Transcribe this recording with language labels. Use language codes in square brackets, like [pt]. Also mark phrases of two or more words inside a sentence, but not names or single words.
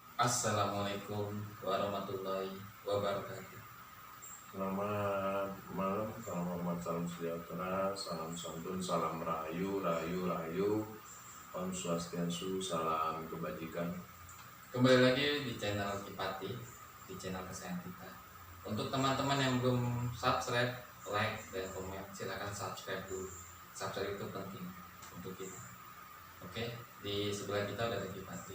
[ar] السلام عليكم ورحمة الله وبركاته. [id] Selamat malam, salam hormat, salam sejahtera, salam santun, salam rahayu, rahayu, rahayu, Om Swastiastu, salam kebajikan. Kembali lagi di channel Kipati, di channel kesayangan kita. Untuk teman-teman yang belum subscribe, like, dan komen, silakan subscribe dulu. Subscribe itu penting untuk kita. Oke, di sebelah kita udah ada Kipati.